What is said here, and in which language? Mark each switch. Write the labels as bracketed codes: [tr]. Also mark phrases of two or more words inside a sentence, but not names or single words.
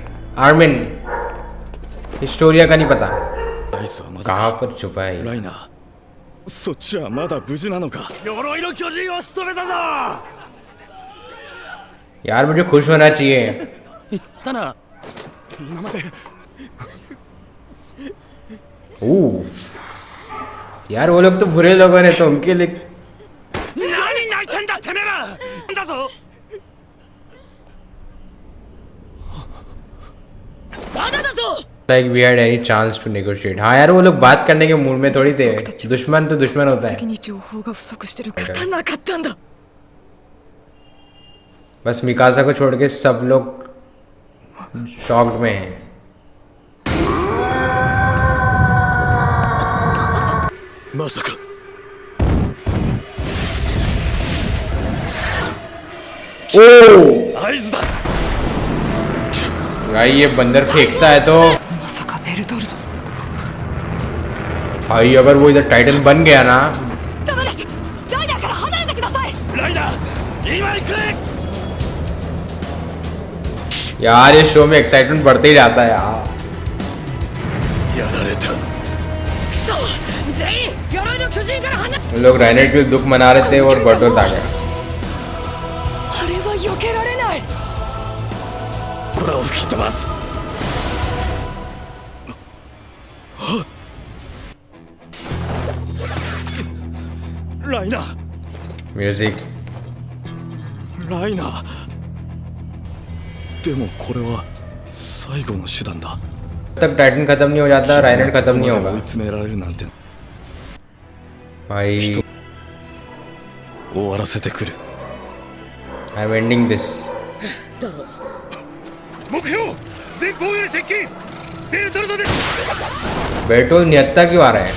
[hi] आर्मिन हिस्टोरिया का नहीं पता [ja] あいつはまだ [hi] कहाँ पर छुपा है. [ja] ライナー。そっちはまだ無事なのか。鎧の巨人を仕留めたぞ。 [hi] यार मुझे खुश होना चाहिए. [ja] たな。今まで [hi] ओह यार वो लोग तो बुरे लोगों ने तो उनके लिए [ja] 何泣いてんだてめえら。だぞ。 [en] like we had any chance to negotiate. [hi] हाँ यार वो लोग बात करने के मूड में थोड़ी थे. दुश्मन तो दुश्मन होता है. [ja] 的に情報が不足してるからなかったんだ。 [hi] बस मिकासा को छोड़ के सब लोग शॉक्ड में हैं. [ja] 「まさか ओह 合図だ。 [hi] भाई ये बंदर फेंकता है तो [ja] まさかベルトルト。 [hi] भाई अगर वो इधर टाइटन बन गया ना. [ja] ダメです。ライナーから離れてください。ライダー今行く。 [hi] यार ये शो में एक्साइटमेंट बढ़ते ही जाता है यार. [ja] やられた。そう全員鎧の巨人から離れ。 [hi] वो लोग राइनेट के दुख मना रहे थे और बर्टोल आ गया. [ja] あれは避けられない。これを吹き飛ばす。ライナー。 [hi] म्यूजिक [ja] ライナー。でもこれは最後の手段だ。 [hi] जब तक टाइटन खत्म नहीं हो जाता राइनेट खत्म नहीं [ja] 追い [hi] होगा. [ja] 詰められるなんて。 [hi] भाई [ja] 終わらせてくる。 [en] I'm ending this. [ja] だろ目標前方より接近ベルトルトです [hi] बेटोल नियत्ता क्यों आ रहा है?